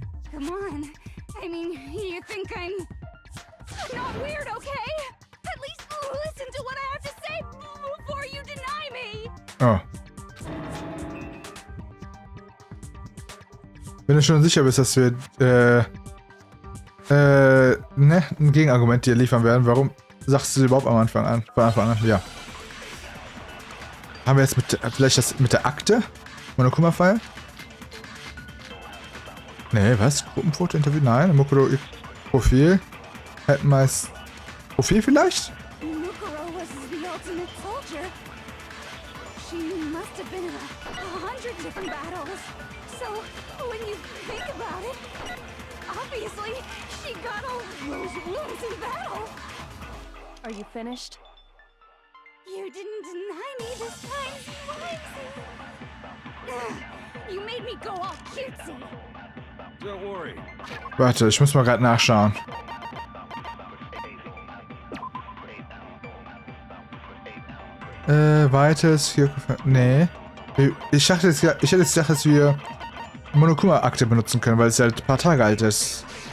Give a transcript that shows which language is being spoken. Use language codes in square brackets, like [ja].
[en] Come on. I mean, you think I'm not weird, okay? At least listen to what I have to say before you deny me. Oh. [de] Wenn du schon sicher bist, dass wir ein Gegenargument dir liefern werden, warum sagst du überhaupt am Anfang an? Von Anfang an, ja. Haben wir jetzt vielleicht das mit der Akte? Monokuma-File? Nee, was? Gruppenfoto, Interview? Nein, Mukuro, Profil. Hätten wir es. Profil vielleicht? [en] Mukuro was the ultimate soldier. She must have been in 100 different battles. So, when you think about it, obviously, she got all those wounds in battle. Are you finished? You didn't deny me this time, Slimes. You made me go all cutesy. Don't worry. [de] Warte, ich muss mal gerade nachschauen. Weites hier. Nee. Ich hätte jetzt gedacht, dass wir Monokuma-Akte benutzen können, weil es halt ein paar Tage alt ist.